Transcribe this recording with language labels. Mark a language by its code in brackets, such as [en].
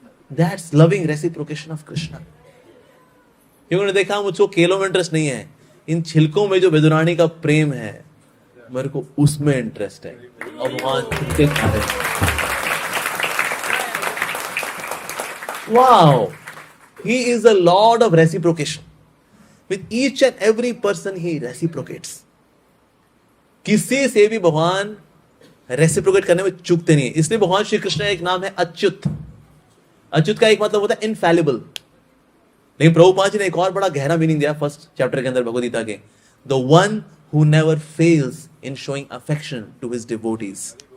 [en] That's loving reciprocation of Krishna. [hi] क्योंकि उन्होंने देखा मुझको केलों में इंटरेस्ट नहीं है, इन छिलकों में जो बेदुरानी का प्रेम है मेरे को उसमें इंटरेस्ट है, और भगवान छिलके खा रहे। [en] Wow, he is the lord of reciprocation. With each and every person he reciprocates. [hi] किसी से भी भगवान रेसिप्रोकेट करने में चूकते नहीं है। इसलिए भगवान श्री कृष्ण का एक नाम है अच्युत। अच्युत का एक मतलब होता है इनफैलिबल। लेकिन प्रभुपाद जी ने एक और बड़ा गहरा मीनिंग दिया फर्स्ट चैप्टर के अंदर भगवद गीता के, [en] The one who never fails in showing affection to his devotees.